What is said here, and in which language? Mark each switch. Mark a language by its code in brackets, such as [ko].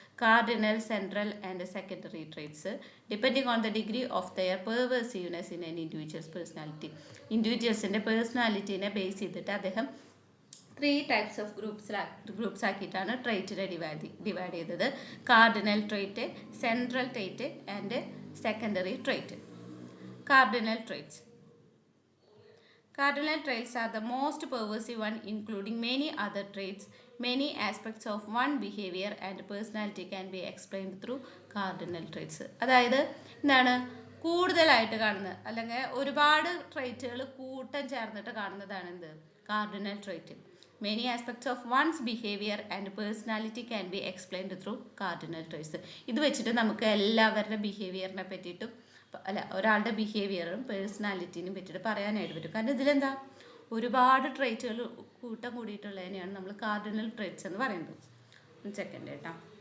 [en] Cardinal, central and secondary traits depending on the degree of their pervasiveness in an individual's personality. [ml] ഇൻഡിവിജ്വൽസിൻ്റെ പേഴ്സണാലിറ്റീനെ base ചെയ്തിട്ട് അദ്ദേഹം 3 types of groups ആക്കിയിട്ടാണ് ട്രേറ്റിനെ divide ചെയ്തത്. [en] Cardinal trait, central trait and secondary trait. Cardinal traits. Cardinal traits are the most pervasive one, including many other traits. Many aspects of one behavior and personality can be explained through cardinal traits. [ml] അതായത് എന്താണ്? കൂടുതലായിട്ട് കാണുന്നത്, അല്ലെങ്കിൽ ഒരുപാട് ട്രേറ്റുകൾ കൂട്ടം ചേർന്നിട്ട് കാണുന്നതാണ് എന്ത്? [en] Cardinal trait. Many aspects of one's behavior and personality can be explained through cardinal traits. [ml] ഇത് വെച്ചിട്ട് നമുക്ക് എല്ലാവരുടെ ബിഹേവിയറിനെ പറ്റിയിട്ടും ഒരാളുടെ ബിഹേവിയറും പേഴ്സണാലിറ്റീനും പറ്റിയിട്ട് പറയാനായിട്ട് പറ്റും. കാരണം ഇതിലെന്താ? ഒരുപാട് ട്രേറ്റുകൾ കൂട്ടം കൂടിയിട്ടുള്ളതിനെയാണ് നമ്മൾ കാർഡിനൽ ട്രേറ്റ്സ് എന്ന് പറയുന്നത്. സെക്കൻഡ് കേട്ടോ.